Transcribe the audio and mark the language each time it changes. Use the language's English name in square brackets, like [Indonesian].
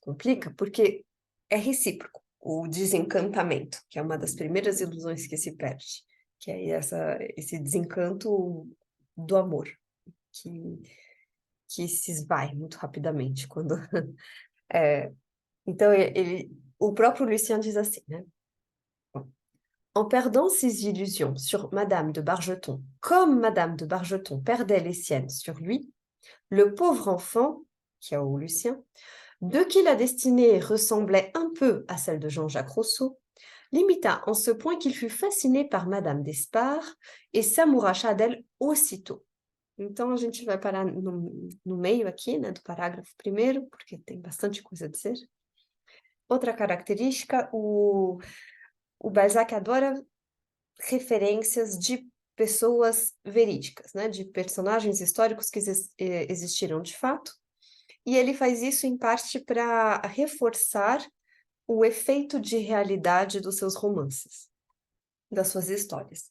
[Portuguese] Complica porque é recíproco o desencantamento, que é uma das primeiras ilusões que se perde, que é esse desencanto do amor, que, que se esvai muito rapidamente quando... então, o próprio Lucien diz assim, né? [French] En perdant ses illusions sur Madame de Bargeton, comme Madame de Bargeton perdait les siennes sur lui, le pauvre enfant, qui est au Lucien, de qui la destinée ressemblait un peu à celle de Jean-Jacques Rousseau, l'imita en ce point qu'il fut fasciné par Madame d'Espard et s'amouracha d'elle aussitôt. [Portuguese] Então, a gente vai parar no meio aqui, né, do parágrafo primeiro, porque tem bastante coisa a dizer. Outra característica, o Balzac adora referências de pessoas verídicas, né, de personagens históricos que existiram de fato, e ele faz isso em parte para reforçar o efeito de realidade dos seus romances. das suas histórias.